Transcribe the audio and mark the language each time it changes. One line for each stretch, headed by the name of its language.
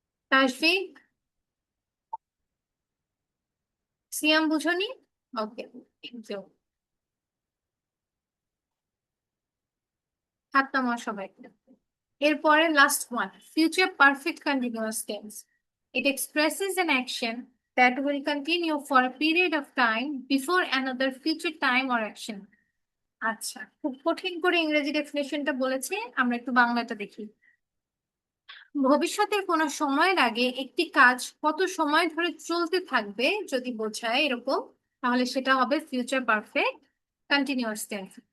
Bangla: Tashfiq? Siam বুঝোনি? Okay, thank you. হাত নামাও সবাই। এরপরে last one, future perfect continuous tense.
English: It expresses an action that will continue for a period of time before another future time or action.
Bangla: আচ্ছা, খুব কঠিন করে ইংরেজি ডেফিনেশনটা বলেছে, আমরা একটু বাংলাটা দেখি। ভবিষ্যতের কোনো সময়ের আগে একটি কাজ কত সময় ধরে চলতে থাকবে যদি বোঝায় এরকম, তাহলে সেটা হবে ফিউচার পারফেক্ট কন্টিনিউয়াস টেন্স।